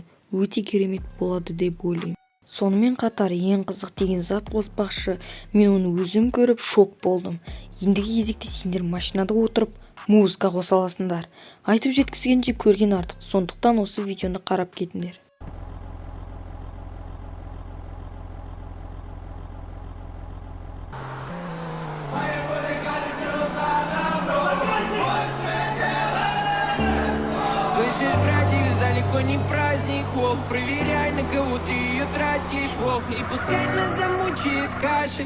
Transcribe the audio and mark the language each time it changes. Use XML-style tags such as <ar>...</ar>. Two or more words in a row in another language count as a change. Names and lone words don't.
<kk>Өте керемет болады деп ойлаймын. Сонымен қатар ең қызық деген зат қоспақшы. Мен оны өзім көріп шок болдым. Ендігі кезекте сендер машинада отырып музыка қоса аласыңдар. Айтып жеткізгенше көрген артық. Сондықтан осы видеоны қарап кетіңдер.</kk> <ru>Слышишь, братик, далеко не праздник, волк. Проверяй, на кого ты ее тратишь, волк. И пускай нас замучает кашель.</ru>